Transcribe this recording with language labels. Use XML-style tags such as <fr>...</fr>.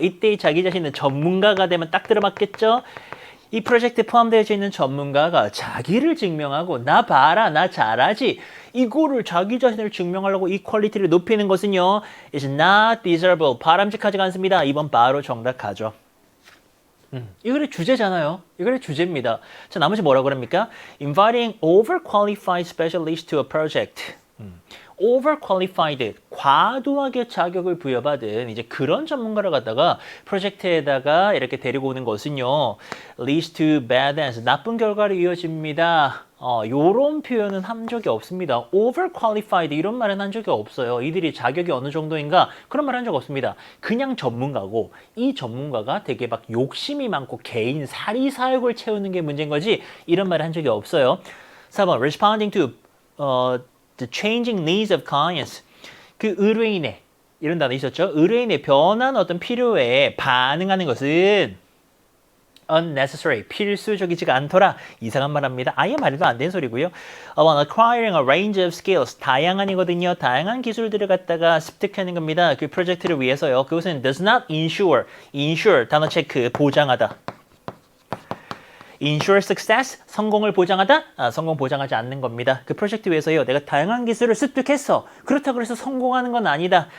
<ko>이때 자기 자신은 전문가가 되면 딱 들어맞겠죠? 이 프로젝트에 포함되어 있는 전문가가 자기를 증명하고 나 봐라, 나 잘하지. 이거를 자기 자신을 증명하려고 이 퀄리티를 높이는 것은요.</ko> <en>is not desirable.</en> <ko>바람직하지가 않습니다. 이번 바로 정답 가죠. 이거의 주제잖아요. 이거의 주제입니다. 자, 나머지 뭐라고 그럽니까?</ko> <en>Inviting overqualified specialists to a project.</en> <ko>overqualified, 과도하게 자격을 부여받은 이제 그런 전문가를 갖다가 프로젝트에다가 이렇게 데리고 오는 것은요.</ko> <en>leads to bad ends,</en> <ko>나쁜 결과로 이어집니다. 요런 표현은 한 적이 없습니다. overqualified 이런 말은 한 적이 없어요. 이들이 자격이 어느 정도인가 그런 말 한 적 없습니다. 그냥 전문가고 이 전문가가 되게 막 욕심이 많고 개인 사리사욕을 채우는 게 문제인 거지 이런 말을 한 적이 없어요.</ko> <en>4번 responding to the changing needs of clients.</en> <ko>그 의뢰인의 이런 단어 있었죠. 의뢰인의 변한 어떤 필요에 반응하는 것은 unnecessary, 필수적이지가 않더라. 이상한 말 합니다. 아예 말도 안 되는 소리고요.</ko> <en>acquiring a range of skills,</en> <ko>다양한이거든요. 다양한 기술들을 갖다가 습득하는 겁니다. 그 프로젝트를 위해서요. 그것은</ko> <en>does not ensure,</en> <ko>단어 체크, 보장하다.</ko> <en>ensure success,</en> <ko>성공을 보장하다? 성공 보장하지 않는 겁니다. 그 프로젝트 위해서요. 내가 다양한 기술을 습득했어. 그렇다고 해서 성공하는 건 아니다.</ko>